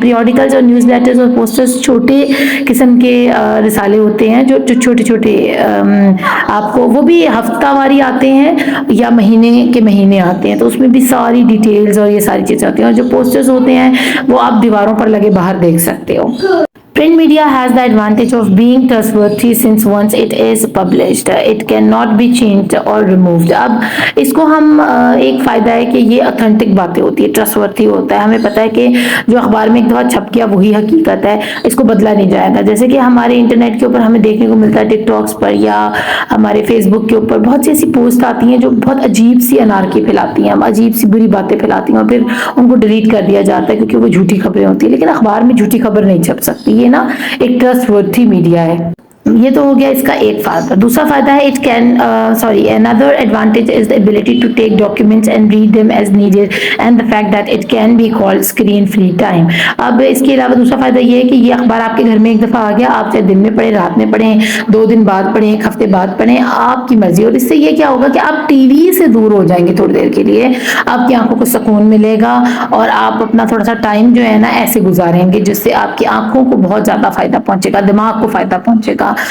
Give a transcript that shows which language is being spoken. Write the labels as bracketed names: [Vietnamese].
[Urdu] پیریوڈیکلز اور news letters اور posters چھوٹے قسم کے رسالے ہوتے ہیں جو چھوٹے چھوٹے آپ کو وہ بھی ہفتہ واری آتے ہیں یا مہینے کے مہینے آتے ہیں. تو اس میں بھی ساری ڈیٹیلز اور یہ ساری چیزیں ہوتی ہیں. اور جو پوسٹرز ہوتے ہیں وہ آپ دیواروں پر لگے باہر دیکھ سکتے ہو. [English] Print media has the advantage of being trustworthy since once it is published, it cannot be changed or removed. [Urdu] اب اس کو ہم ایک فائدہ ہے کہ یہ اتھینٹک باتیں ہوتی ہے، ٹرسٹورتھی ہوتا ہے. ہمیں پتہ ہے کہ جو اخبار میں ایک دفعہ چھپ گیا وہی حقیقت ہے، اس کو بدلا نہیں جائے گا. جیسے کہ ہمارے انٹرنیٹ کے اوپر ہمیں دیکھنے کو ملتا ہے ٹک ٹاکس پر یا ہمارے فیس بک کے اوپر بہت سی ایسی پوسٹ آتی ہیں جو بہت عجیب سی انارکی پھیلاتی ہیں، عجیب سی بری باتیں پھیلاتی ہیں اور پھر ان کو ڈیلیٹ کر دیا جاتا ہے کیونکہ وہ جھوٹی خبریں ہوتی ہیں. لیکن اخبار میں جھوٹی خبر نہیں چھپ سکتی. یہ نا ایک ٹرسٹورتھی میڈیا ہے. یہ تو ہو گیا اس کا ایک فائدہ. دوسرا فائدہ ہے [English] another advantage is the ability to take documents and read them as needed and the fact that it can be called screen free time. [Urdu] اب اس کے علاوہ دوسرا فائدہ یہ ہے کہ یہ اخبار آپ کے گھر میں ایک دفعہ آ گیا، آپ چاہے دن میں پڑھیں، رات میں پڑھیں، 2 دن بعد پڑھیں، 1 ہفتے بعد پڑھیں، آپ کی مرضی. اور اس سے یہ کیا ہوگا کہ آپ ٹی وی سے دور ہو جائیں گے تھوڑی دیر کے لیے، آپ کی آنکھوں کو سکون ملے گا اور آپ اپنا تھوڑا سا ٹائم جو ہے نا ایسے گزاریں گے جس سے آپ کی آنکھوں کو بہت زیادہ فائدہ پہنچے گا، دماغ کو فائدہ پہنچے گا.